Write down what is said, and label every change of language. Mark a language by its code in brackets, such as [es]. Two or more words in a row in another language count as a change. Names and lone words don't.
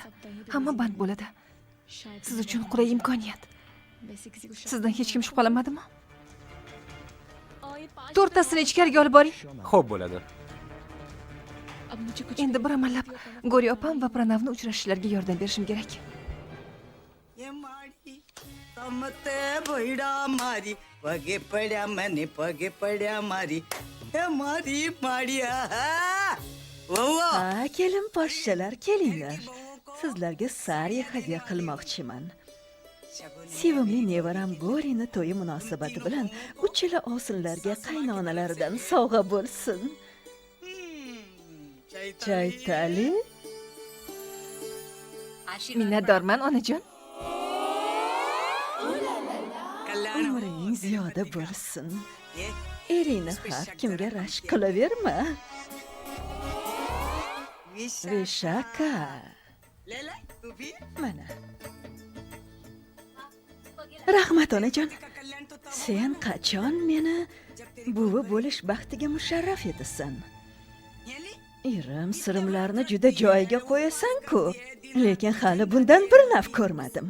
[uz] Hamma band bo'ladi. Siz uchun qulay imkoniyat. Sizdan hech kim shubhalanmadimi? To'rttasini ichkariga olib boring. Xo'p, bo'ladi. Endi bir amallab Gori opam va Pranavni uchrashishlariga yordam berishim kerak. समते भैडा मारी पगे पड्या मने पगे पड्या मारी हे मारी माडिया वावा Ha, kelin poshshalar, kelinglar. Sizlarga sariya hadya qilmoqchiman. Sevimli nevaram Gorini to'yi munosabati bilan uchala osillarga qaynonalaridan sovg'a bo'lsin. Chaytali, Minnatdorman onajon. umring ziyoda bo'lsin. Eringni har kimga rashk qilaverma. Vishaka. [hi] लेला तू भी [uz] Mana. Rahmat onajon. Sen qachon meni buvi bo'lish baxtiga musharraf etasan? Irim sirimlarni juda joyiga qo'yasan-ku, lekin hali bundan bir naf ko'rmadim.